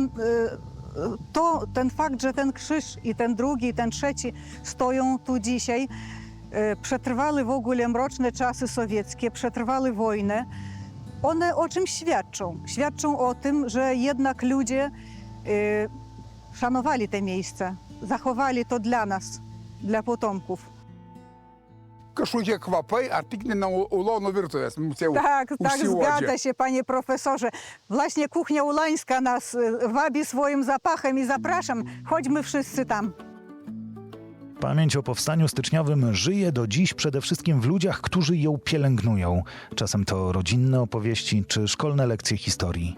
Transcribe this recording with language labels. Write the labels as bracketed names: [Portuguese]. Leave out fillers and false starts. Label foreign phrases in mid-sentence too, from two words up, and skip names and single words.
[Polish] ten fakt, że ten krzyż i ten drugi, i ten trzeci stoją tu dzisiaj, przetrwały w ogóle mroczne czasy sowieckie, przetrwały wojnę. One o czym świadczą? Świadczą o tym, że jednak ludzie szanowali te miejsca, zachowali to dla nas, dla potomków. [Lithuanian] Kažkokie kvapai ar tik ne nuo ulonų virtuvės mums jau [Polish] Tak, [Lithuanian] užsiuodžia. [Polish] zgadza się, panie profesorze. Właśnie kuchnia ulańska nas wabi swoim zapachem i zapraszam, chodźmy wszyscy tam. Pamięć o powstaniu styczniowym żyje do dziś przede wszystkim w ludziach, którzy ją pielęgnują. Czasem to rodzinne opowieści czy szkolne lekcje historii.